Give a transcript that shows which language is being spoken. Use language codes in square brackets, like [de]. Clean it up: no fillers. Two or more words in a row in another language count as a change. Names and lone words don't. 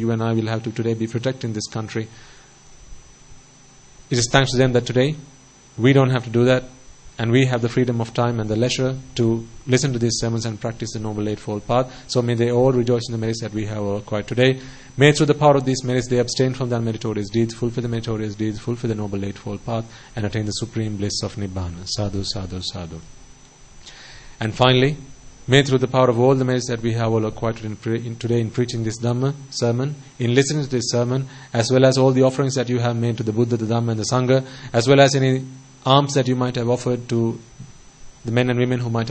[en] You and I will have to today be protecting this country. It is thanks to them that today we don't have to do that, and we have the freedom of time and the leisure to listen to these sermons and practice the Noble Eightfold Path. So may they all rejoice in the merits that we have acquired today. May through the power of these merits they abstain from the unmeritorious deeds, fulfill the meritorious deeds, fulfill the Noble Eightfold Path, and attain the supreme bliss of Nibbana. [pi] Sadhu, sadhu, sadhu. [en] And finally, may through the power of all the merits that we have all acquired today in preaching this Dhamma sermon, in listening to this sermon, as well as all the offerings that you have made to the Buddha, the Dhamma and the Sangha, as well as any alms that you might have offered to the men and women who might